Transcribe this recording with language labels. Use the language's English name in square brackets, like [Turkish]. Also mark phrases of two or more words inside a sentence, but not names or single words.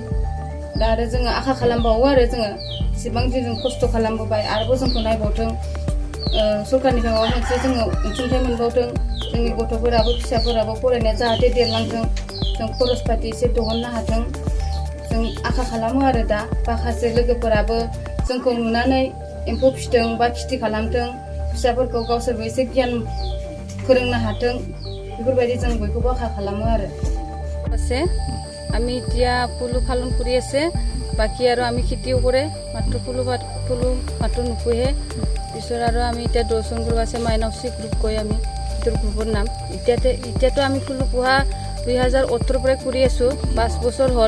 [Bodo] दा आरो जोङो आखा खालामबावो आरो जोङो एसेबां जों खस्थ' खालामबोबाय, आरोबाव जोंखौ नायबावथों, सरकारनिफ्राय माबा मोनसे जोङो अनसुंथाइ मोनबावथों, जोंनि गथ'फोराबो फिसाफोराबो फरायनाया जाहाथे देरलांथों, जों खरस पाति एसे दिहुननो हाथों, जों आखा खालामो आरो। दा माखासे लोगोफोराबो जोंखौ नुनानै एम्फौ फिथों बा खेथि खालामथों, फिसाफोरखौ गावसोरबो एसे गियान फोरोंनो हाथों, बेफोरबायदि जों बयखौबो आखा खालामो आरो। [Assamese] আছে আমি এতিয়া ফুলো পালন কৰি আছে, বাকী আৰু আমি খেতিও কৰে, মাত্ৰ ফুলো মাত্ৰ নুপুহে। পিছত আৰু আমি এতিয়া দৰ্শন গ্ৰুপ আছে, মাইনাৱস্ৰী গ্ৰুপ কয় আমি এইটোৰ গ্ৰুপৰ নাম। এতিয়াতো আমি ফুলো পোহা 2018 পৰাই কৰি আছোঁ, 5 বছৰ হ'ল।